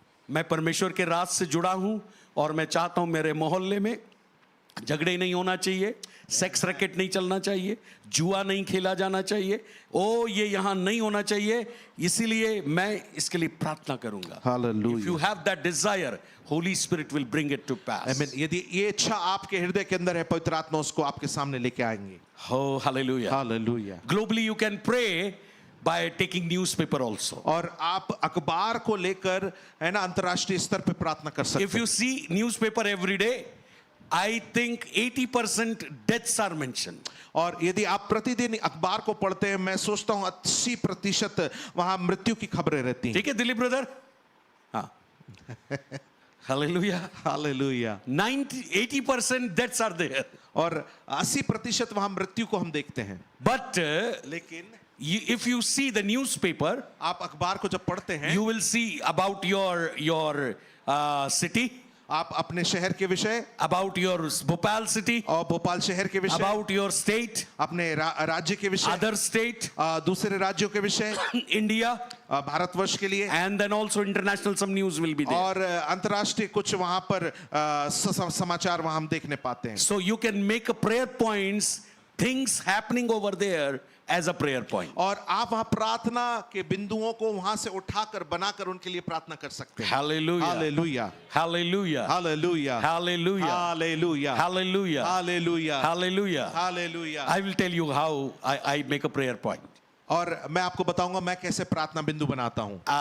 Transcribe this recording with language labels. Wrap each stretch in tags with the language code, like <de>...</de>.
<hi>मैं परमेश्वर के राज से जुड़ा हूं और मैं चाहता हूं मेरे मोहल्ले में झगड़े नहीं होना चाहिए, सेक्स रैकेट नहीं चलना चाहिए, जुआ नहीं खेला जाना चाहिए, ओ ये यहां नहीं होना चाहिए. इसीलिए मैं इसके लिए प्रार्थना करूंगा.</hi> <en>Hallelujah. If you have that desire, Holy Spirit will bring it to pass.</en> <hi>आमीन। यदि ये इच्छा आपके हृदय के अंदर है, पवित्र आत्मा उसको आपके सामने लेके आएंगे।</hi> <en>Oh, hallelujah.</en> <hi>Hallelujah.</hi> <en>Globally, you can pray by taking newspaper also.</en> <hi>और आप अखबार को लेकर, है ना, अंतर्राष्ट्रीय स्तर पे प्रार्थना कर सकते</hi> <en>If you see newspaper every day, I think 80% deaths are mentioned.</en> <hi>और यदि आप प्रतिदिन अखबार को पढ़ते हैं, मैं सोचता हूं 80% वहां मृत्यु की खबरें रहती हैं। ठीक है दिलीप ब्रदर? हाँ. Hallelujah. Hallelujah.</hi> <en>80% deaths are there.</en> <hi>और 80% वहां मृत्यु को हम देखते हैं।</hi> <en>But</en> <hi>लेकिन</hi> <en>if you see the newspaper,</en> <hi>आप अखबार को जब पढ़ते हैं,</hi> <en>you will see about your city,</en> <hi>आप अपने शहर के विषय,</hi> <en>about your Bhopal city,</en> <hi>और भोपाल शहर के विषय,</hi> <en>about your state,</en> <hi>अपने राज्य के विषय,</hi> <en>other state,</en> <hi>दूसरे राज्यों के विषय,</hi> <en>India,</en> <hi>भारतवर्ष के लिए,</hi> <en>and then also international some news will be there.</en> <hi>और अंतर्राष्ट्रीय कुछ वहां पर समाचार वहां हम देखने पाते हैं।</hi> <en>So you can make a prayer points, things happening over there as a prayer point.</en> <hi>और आप वहां प्रार्थना के बिंदुओं को वहां से उठाकर बनाकर उनके लिए प्रार्थना कर सकते हैं।</hi> <en>Hallelujah.</en> <hi>Hallelujah,</hi> <en>Hallelujah.</en> <hi>Hallelujah,</hi> <en>Hallelujah.</en> <hi>Hallelujah,</hi> <en>Hallelujah.</en> <hi>Hallelujah,</hi> <en>Hallelujah.</en> <hi>Hallelujah.</hi> <en>I will tell you how I make a prayer point.</en> <hi>और मैं आपको बताऊंगा मैं कैसे प्रार्थना बिंदु बनाता हूं।</hi>